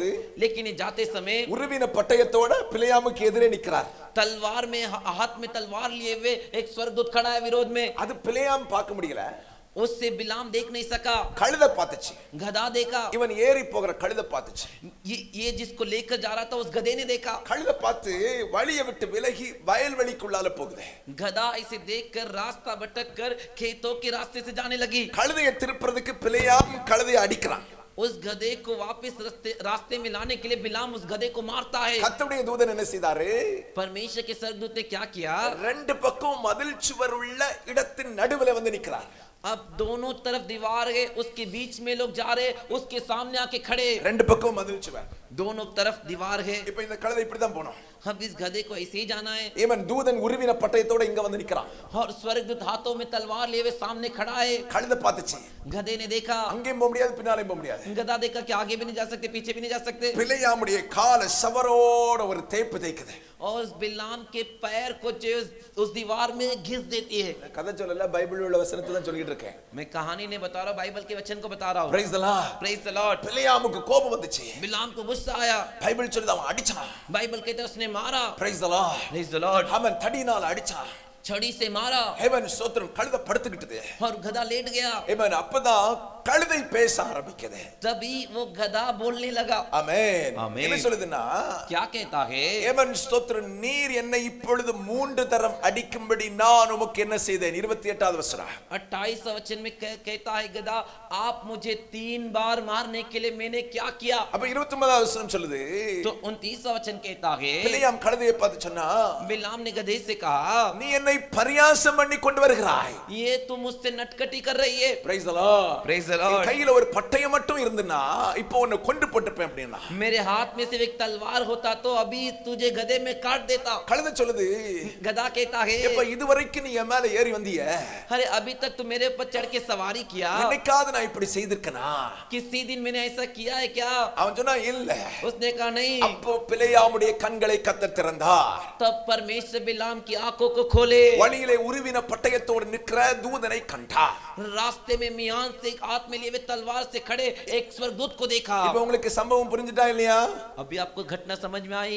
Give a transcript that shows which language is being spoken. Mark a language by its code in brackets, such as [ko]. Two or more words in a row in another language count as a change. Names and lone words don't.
[hi] लेकिन ये जाते समय [ta] உருவின பட்டயத்தோட பிலேயாமுக்கு எதிரே நிக்கிறார். [hi] तलवार में हाथ में तलवार लिए हुए एक स्वर्गदूत खड़ा है विरोध में. [ta] அது பிலேயாம் பார்க்க முடியல, [hi] उससे बिलाम देख नहीं सका, [ta] கழுதை பார்த்துச்சு. [hi] गधा देखा. [ta] இவன் ஏறி போகிற கழுதை பார்த்துச்சு. [hi] ये जिसको लेकर जा रहा था उस गधे ने देखा. [ta] கழுதை பார்த்து வழியை விட்டு விலகி வயல்வெளிக்குள்ளால போகுது. [hi] गधा इसे देखकर रास्ता भटक कर खेतों के रास्ते से जाने लगी. [ta] கழுதையை திருப்புறதுக்கு பிலேயாம் கழுதையை அடிக்கிறான். [hi] उस गधे को वापस रास्ते में लाने के लिए बिलाम उस गधे को मारता है. [ta] கர்த்தருடைய தூதன் என்ன செய்தாரு? [hi] परमेश्वर के स्वर्गदूत ने क्या किया? [ta] ரெண்டு பக்கம் மதில் சுவர் உள்ள இடத்தின் நடுவுல வந்து நிக்கிறார். [hi] अब दोनों तरफ दीवार है, उसके बीच में लोग जा रहे, उसके सामने आके खड़े. [ta] ரெண்டு பக்கம் மதில் சுவர், [hi] दोनों तरफ दीवार है. [ta] இப்ப இந்த கழுதை இப்படி தான் போணும். [hi] अब इस गधे को ऐसे ही जाना है. [ta] இவன் தூதன் உருவின பட்டயத்தோட இங்க வந்து நிக்கிறான். [hi] और स्वर्गदूत हाथों में तलवार लिए हुए सामने खड़ा है. [ta] கழுதை பார்த்துச்சு, [hi] गधे ने देखा, [ta] அங்கேயும் போக முடியாது, பின்னாலேயும் போக முடியாது. [hi] गधा देखा कि आगे भी नहीं जा सकते, पीछे भी नहीं जा सकते. [ta] பிலேயாமுடைய கால சவரோட ஒரு தேய்ப்பு தேய்க்குது. [hi] और उस बिलाम के पैर को जो उस दीवार में घिस देती है. [ta] கதை சொல்லல, பைபிள் உள்ள வசனத்தை தான் சொல்லிட்டு இருக்கேன். [hi] मैं कहानी नहीं बता रहा, बाइबल के वचन को बता रहा हूँ. [en] Praise the Lord. Praise the Lord. [ta] பிலேயாமுக்கு கோபம் வந்துச்சு. [hi] बिलाम को गुस्सा आया. [ta] பைபிள் சொல்லுது அவன் அடிச்சான். [hi] बाइबल कहता है उसने मारा. [en] Praise the Lord. Praise the Lord. [ta] அவன் தடினால அடிச்சான். [hi] छड़ी से मारा [ta] ஹேவன் ஸ்தோத்திரம், கழுதை படுத்துக்கிட்டது. [hi] और गधा लेट गया. [ta] ஹேவன் அப்பதான் கழுதை பேச ஆரம்பிக்குது. [hi] तभी वो गधा बोलने लगा. [ta] ஆமென். ஆமென். என்ன சொல்லுதுன்னா, [hi] क्या कहता है? [ta] ஹேவன் ஸ்தோத்திரம், நீர் என்னை இப்பொழுது 3 தரம் அடிக்கும்படி நான் உமக்கு என்ன செய்தேன்? 28வது வசனம். [hi] 28 वचन में कहता है गधा, आप मुझे 3 बार मारने के लिए मैंने क्या किया? [ta] அப்ப 29வது வசனம் சொல்லுது, [hi] तो 29 वचन कहता है, [ta] பிலேயாம் கழுதையை பார்த்து சொன்னா, [hi] बिलाम ने गधे से कहा, [ta] நீ என்னை பரியாசம் பண்ணி கொண்டு வருகிறாய். [hi] ये तुम मुझसे नटखटी कर रही है. [en] Praise the Lord. Praise the [ta] என் [en] Lord. [ta] கையில ஒரு பட்டயம் மட்டும் இருந்துனா இப்போ உன்னை கொண்டு போட்டுப்பேன் அப்படினா. [hi] मेरे हाथ में सिर्फ एक तलवार होता तो अभी तुझे गधे में काट देता. [ta] கழுதை சொல்லுது, [hi] गधा कहता है, [ta] எப்ப இதுவரைக்கும் நீ என் மேல ஏறி வந்தியே, [hi] अरे अभी तक तू मेरे ऊपर चढ़ के सवारी किया, [ta] என்னைக்காவது நான் இப்படி செய்திருக்கனா? [hi] किसी दिन मैंने ऐसा किया है क्या? [ta] அவன் சொன்னா இல்ல. [hi] उसने कहा नहीं. [ta] அப்போ பிலேயாமுடைய கண்களை கர்த்தர் திறந்தார். [hi] तब परमेश्वर बिलाम की आंखों को खोले. [ta] வழியிலே உருவின பட்டயத்தோடு நிற்கிற தூதனை கண்டார். [hi] रास्ते में मियान से एक हाथ में लिए हुए तलवार से खड़े एक स्वर्गदूत को देखा। [ta] இப்போ உங்களுக்கு சம்பவம் புரிஞ்சுட்டா இல்லையா? [hi] अभी आपको घटना समझ में आई?